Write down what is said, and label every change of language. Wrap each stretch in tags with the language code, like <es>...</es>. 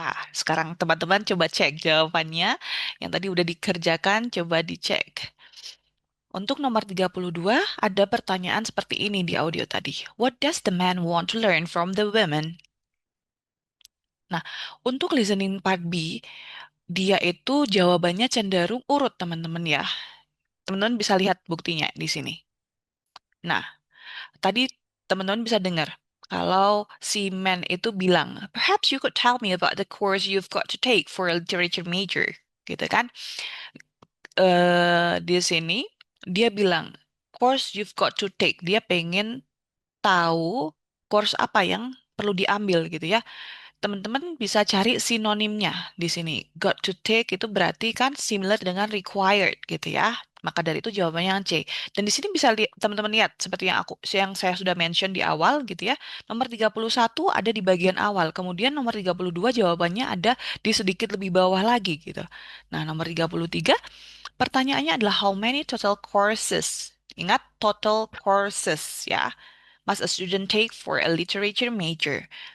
<id>Sekarang teman-teman coba cek jawabannya. Yang tadi udah dikerjakan, coba dicek. Untuk nomor 32, ada pertanyaan seperti ini di audio tadi.</id> <en>What does the man want to learn from the women?</en> <id>Nah, untuk listening part B, dia itu jawabannya cenderung urut, teman-teman ya. Teman-teman bisa lihat buktinya di sini. Nah, tadi teman-teman bisa dengar kalau si man itu bilang,</id> <en>perhaps you could tell me about the course you've got to take for a literature major,</en> <id>gitu kan? Di sini dia bilang,</id> <en>course you've got to take.</en> <id>Dia pengen tahu course apa yang perlu diambil gitu ya. Teman-teman bisa cari sinonimnya di sini. Got to take itu berarti kan similar dengan required gitu ya. Maka dari itu jawabannya yang C. Dan di sini bisa lihat teman-teman lihat seperti yang saya sudah mention di awal gitu ya. Nomor 31 ada di bagian awal. Kemudian nomor 32 jawabannya ada di sedikit lebih bawah lagi gitu. Nah, nomor 33 pertanyaannya adalah</id> <en>how many total courses?</en> <id>Ingat total courses ya.</id> <en>Must a student take for a literature major?</en>